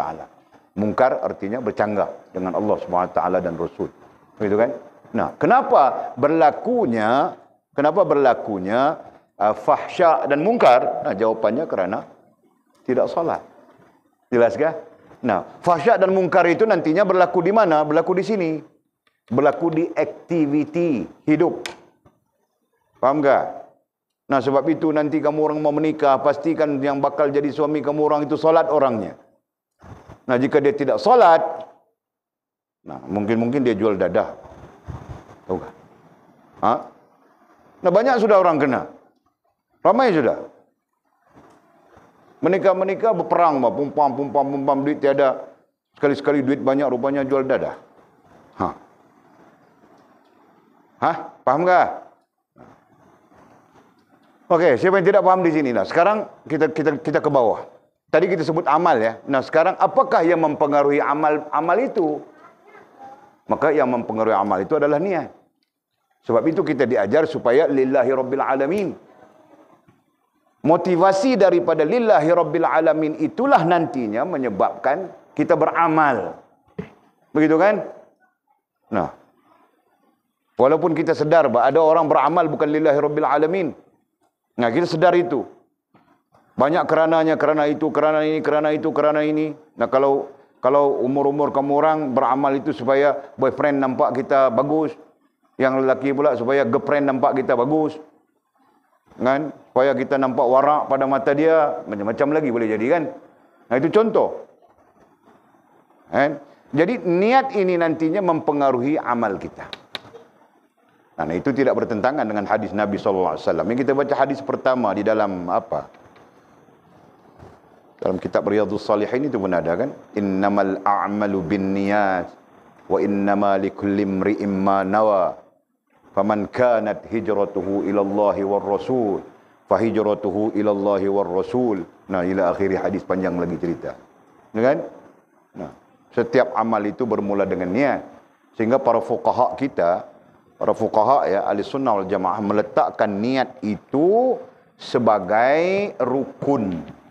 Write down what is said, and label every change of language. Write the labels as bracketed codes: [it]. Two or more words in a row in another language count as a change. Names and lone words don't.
[ms] Munkar artinya bercanggah dengan Allah SWT dan Rasul. Begitu kan? Nah, kenapa berlakunya fahsya dan munkar? Nah, jawapannya kerana tidak salat. Jelas kah? Nah, fahsya dan munkar itu nantinya berlaku di mana? Berlaku di sini. Berlaku di aktiviti hidup. Faham tak? Nah, sebab itu nanti kamu orang mau menikah, pastikan yang bakal jadi suami kamu orang itu solat orangnya. Nah, jika dia tidak solat, nah mungkin dia jual dadah. Tahu tak? Nah, banyak sudah orang kena. Ramai sudah. Menikah berperang, pumpam duit tiada. Sekali-sekali duit banyak, rupanya jual dadah. Faham tak? Okey, siapa yang tidak faham di sini? Nah, sekarang kita ke bawah. Tadi kita sebut amal ya. Nah, sekarang apakah yang mempengaruhi amal itu? Maka yang mempengaruhi amal itu adalah niat. Sebab itu kita diajar supaya [ar] لله رب العالمين. [ms] Motivasi daripada [ar] لله رب العالمين [ms] itulah nantinya menyebabkan kita beramal. Begitu kan? Nah, walaupun kita sedar bahawa ada orang beramal bukan [ar] لله رب العالمين. [ms] Nah, kita sedar itu. Banyak kerananya, kerana itu, kerana ini, kerana itu, kerana ini. Nah, kalau umur-umur kamu orang beramal itu supaya boyfriend nampak kita bagus. Yang lelaki pula supaya girlfriend nampak kita bagus. Kan? Supaya kita nampak warak pada mata dia. Macam-macam lagi boleh jadi kan? Nah, itu contoh. Kan? Jadi niat ini nantinya mempengaruhi amal kita. Nah, itu tidak bertentangan dengan hadis Nabi SAW. Yang kita baca hadis pertama di dalam apa? Dalam kitab Riyadhus Shalihin itu pun ada kan? [ar] إنما الأعمال بالنيات وإنما لكل امرئ ما نوى. فمن كانت هجرته إلى الله والرسول، فهجرته إلى الله والرسول. [ms] Nah, [ar] إلى آخر [ms] hadis panjang lagi cerita. Ya kan? Nah, setiap amal itu bermula dengan niat. Sehingga para fuqaha kita, para fuqaha ya, ahli sunnah wal jamaah meletakkan niat itu sebagai rukun.